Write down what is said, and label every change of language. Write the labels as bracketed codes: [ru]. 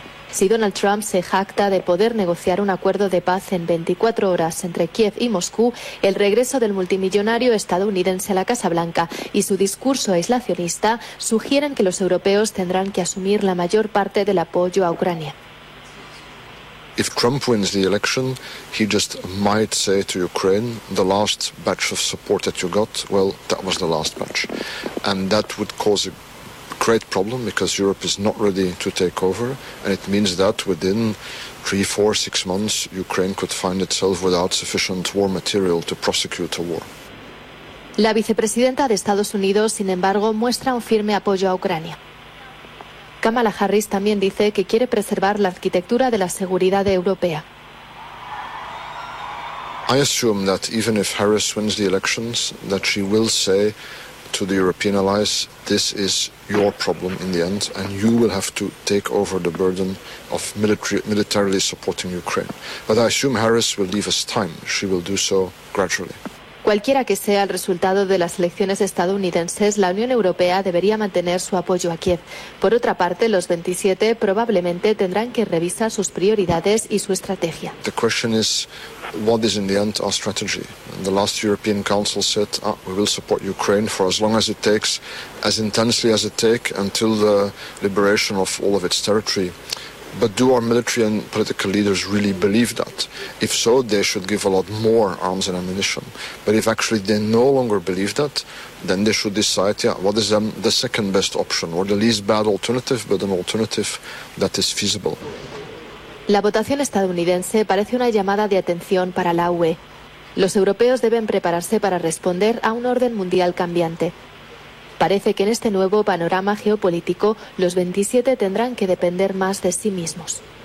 [es] Si Donald Trump se jacta de poder negociar un acuerdo de paz en 24 horas entre Kiev y Moscú, el regreso del multimillonario estadounidense a la Casa Blanca y su discurso aislacionista sugieren que los europeos tendrán que asumir la mayor parte del apoyo a Ucrania. [en] If Trump wins the election, he just might say to Ukraine, the last batch of support that you got, well, that was the last batch. And that would cause a great problem because Europe is not ready to take over. And it means that within 3, 4, 6 months, Ukraine could find itself without sufficient war material to prosecute a war. [es] La vicepresidenta de Estados Unidos, sin embargo, muestra un firme apoyo a Ucrania. Kamala Harris también dice que quiere preservar la arquitectura de la seguridad europea. [en] I assume that even if Harris wins the elections, that she will say to the European allies, this is your problem in the end, and you will have to take over the burden of militarily supporting Ukraine. But I assume Harris will leave us time. She will do so gradually. [es] Cualquiera que sea el resultado de las elecciones estadounidenses, la Unión Europea debería mantener su apoyo a Kiev. Por otra parte, los 27 probablemente tendrán que revisar sus prioridades y su estrategia. [en] The question is, what is in the end our strategy? And the last European Council said, we will support Ukraine for as long as it takes, as intensely as it takes, until the liberation of all of its territory. But do our military and political leaders really believe that? If so, they should give a lot more arms and ammunition. But if actually they no longer believe that, then they should decide, what is the second best option or the least bad alternative, but an alternative that is feasible. [es] La votación estadounidense parece una llamada de atención para la UE. Los europeos deben prepararse para responder a un orden mundial cambiante. Parece que en este nuevo panorama geopolítico los 27 tendrán que depender más de sí mismos.